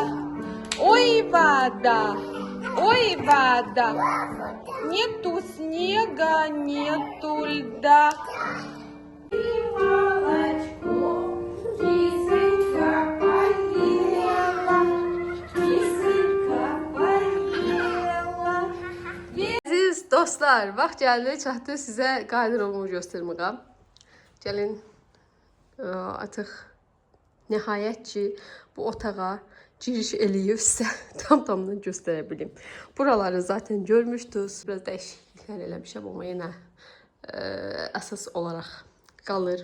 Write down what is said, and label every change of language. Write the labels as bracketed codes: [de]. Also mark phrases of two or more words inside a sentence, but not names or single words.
[ru] Ой, вода, нету снега, нету льда. И молочко кисонька поела, кисонька поела. [az] Aziz dostlar, vaxt gəldi, çatdı sizə qardırobumu göstərməyə. Gəlin, artıq nəhayət ki, bu otağa giriş eləyib sizə tam-tamını göstərə bilim. Buraları zaten görmüşdünüz. Biraz dəyişikliklər eləmişəm, amma yenə əsas olaraq qalır.